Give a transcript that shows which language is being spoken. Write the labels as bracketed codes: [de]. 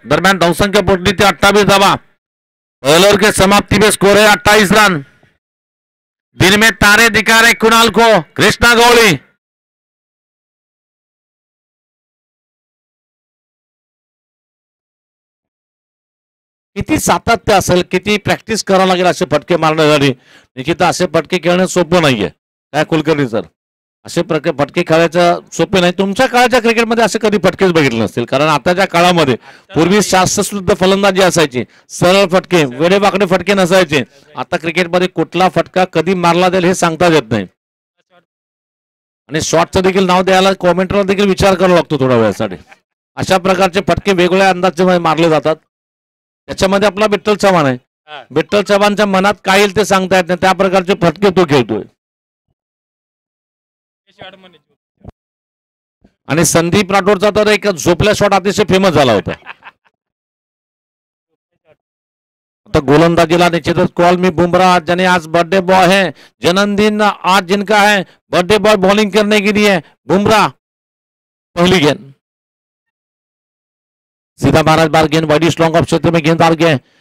[mr] दरम्यान धावसंख्या पोहोचली ती 28 धावा. [hi] पहले ओवर के समाप्ति में स्कोर है 28 रन. दिन में तारे दिखा रहे कुणाल को कृष्णा गौली. [mr] किती सातत्य असेल, किती प्रॅक्टिस करावं लागेल असे फटके मारण्यासाठी. निश्चित असे फटके खेळणं सोपं नाहीये. काय कुलकर्णी सर, असे फटके खेळायचं सोपे नाही. तुमच्या काळाच्या क्रिकेटमध्ये असे कधी फटकेच बघितले नसतील, कारण आताच्या काळामध्ये पूर्वी शास्त्रशुद्ध फलंदाजी असायची, सरळ फटके, वेडेवाकडे फटके नसायचे. आता क्रिकेटमध्ये कुठला फटका कधी मारला जाईल हे सांगता येत नाही. आणि शॉटचं देखील नाव द्यायला कॉमेंटरला देखील विचार करावा लागतो थोड्या वेळासाठी. अशा प्रकारचे फटके वेगवेगळ्या अंदाजे मारले जातात. त्याच्यामध्ये आपला विठ्ठल चव्हाण आहे. विठ्ठल चव्हाणच्या मनात काय येईल ते सांगता येत नाही, त्या प्रकारचे फटके तो खेळतोय. आणि संदीप राठोडचा तर एक झोपल्या शॉट अतिशय फेमस झाला होता. फक्त गोलंदाजीला निश्चितच कॉल मी बुमराह, ज्याने [hi] आज बर्थडे बॉय है, जन्मदिन आज जिनका है, बर्थडे बॉय बॉलिंग करने के लिए बुमराह। पहली गेंद सीधा महाराज बार गेंद वाइडी स्ट्रॉन्ग ऑफ क्षेत्र में गेंद आ गए।